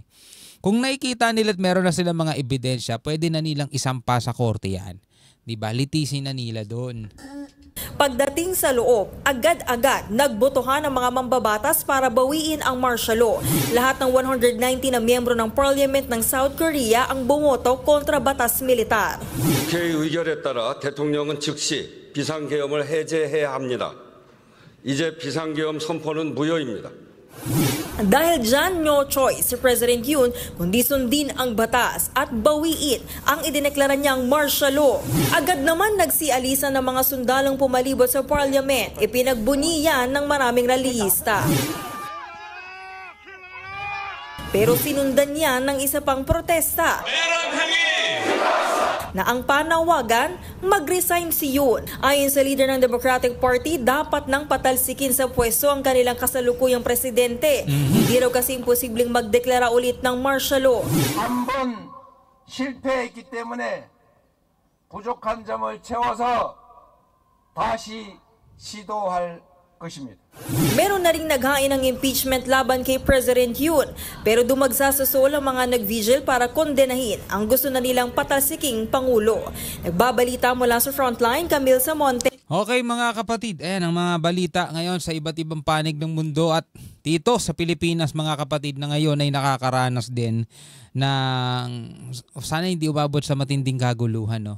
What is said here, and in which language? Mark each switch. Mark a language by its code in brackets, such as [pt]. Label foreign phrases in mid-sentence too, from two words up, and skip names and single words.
[tl] Kung nakikita nila at meron na silang mga ebidensya, pwede na nilang isampa sa korte yan. Diba? Litisin na nila doon. Pagdating sa loob, agad-agad nagbotohan ang mga mambabatas para bawiin ang [en] martial law. [tl] Lahat ng 190 na miyembro ng Parliament ng South Korea ang bumoto kontra batas militar. [ko] 국회의 의결에 따라 대통령은 즉시 비상계엄을 해제해야 합니다. 이제 비상계엄 선포는 무효입니다. [tl] Dahil dyan, [en] no choice [tl] si President Yoon kundi sundin ang batas at bawiin ang idineklara niyang [en] martial law. [tl] Agad naman nagsialisan ng mga sundalong pumalibot sa Parliament. Ipinagbuni yan ng maraming rallyista. Pero sinundan yan ng isa pang protesta na ang panawagan, mag-resign si Yoon. Ayon sa leader ng Democratic Party, dapat nang patalsikin sa pwesto ang kanilang kasalukuyang presidente. Hindi raw kasi imposibleng magdeklara ulit ng martial law. [ko] 한번 실패했기 때문에 부족한 점을 채워서 다시 시도할 것입니다. [tl] Meron na ring naghain ng impeachment laban kay President Yoon, pero dumagsa sa Seoul ang mga nag-vigil para kondenahin ang gusto na nilang patalsiking Pangulo. Nagbabalita mula sa Frontline, Camille Samonte. Okay mga kapatid, ayan ang mga balita ngayon sa iba't ibang panig ng mundo, at dito sa Pilipinas mga kapatid na ngayon ay nakakaranas din ng sana hindi umabot sa matinding kaguluhan, no?